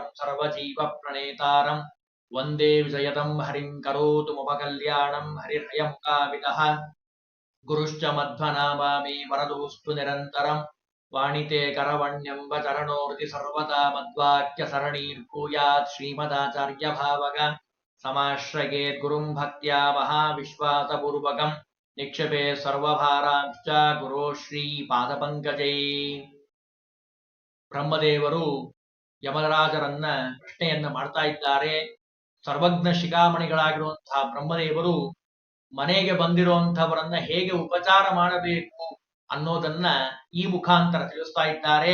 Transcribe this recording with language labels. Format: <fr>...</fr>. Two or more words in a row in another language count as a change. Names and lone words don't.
<sa>सर्वजीवप्रणेतारं वन्दे विजयतं हरिं करोतु मम कल्याणं हरिर्हयमुखाविदः गुरुश्च मध्वनामा मे वरदोऽस्तु निरन्तरं वाणिते करवण्यम्ब चरणोर्ति सर्वदा मद्वाक्यसरणीर्भूयात् श्रीमदाचार्यभावग समाश्रयेत् गुरुं भक्त्या महाविश्वासपूर्वकं निक्षेपे सर्वभारांश्च गुरो ಶ್ರೀಪಾದಪಂಕಜೈ.</sa> <kn>ಬ್ರಹ್ಮದೇವರು ಯಮರಾಜರನ್ನ ಪ್ರಶ್ನೆಯನ್ನ ಮಾಡ್ತಾ ಇದ್ದಾರೆ. ಸರ್ವಜ್ಞ ಶಿಖಾಮಣಿಗಳಾಗಿರುವಂತಹ ಬ್ರಹ್ಮದೇವರು ಮನೆಗೆ ಬಂದಿರುವಂತಹವರನ್ನ ಹೇಗೆ ಉಪಚಾರ ಮಾಡಬೇಕು ಅನ್ನೋದನ್ನ ಈ ಮುಖಾಂತರ ತಿಳಿಸ್ತಾ ಇದ್ದಾರೆ.</kn>